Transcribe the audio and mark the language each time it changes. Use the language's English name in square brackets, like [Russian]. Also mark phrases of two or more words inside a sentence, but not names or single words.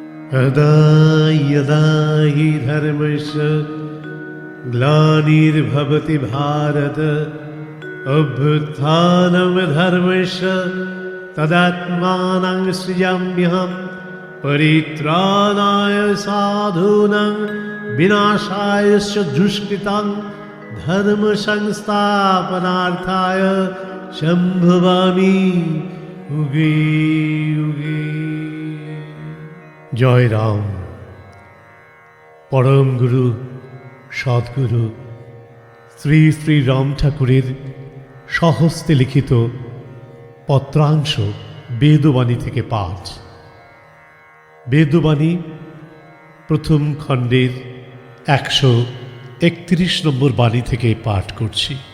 [Sanskrit] यदा यदा हि धर्मस्य ग्लानिर्भवति भारत अभ्युत्थानं धर्मस्य तदात्मानं सृजाम्यहं परित्राणाय साधूनां विनाशाय च दुष्कृतां धर्म संस्थापनार्थाय सम्भवामि युगे युगे। [Bangla] জয় রাম। পরম গুরু সদ্গুরু শ্রী শ্রী রাম ঠাকুরের স্বহস্তে লিখিত পত্রাংশ বেদবাণী থেকে পাঠ। বেদবাণী প্রথম খণ্ডের 131 নম্বর বাণী থেকে পাঠ করছি।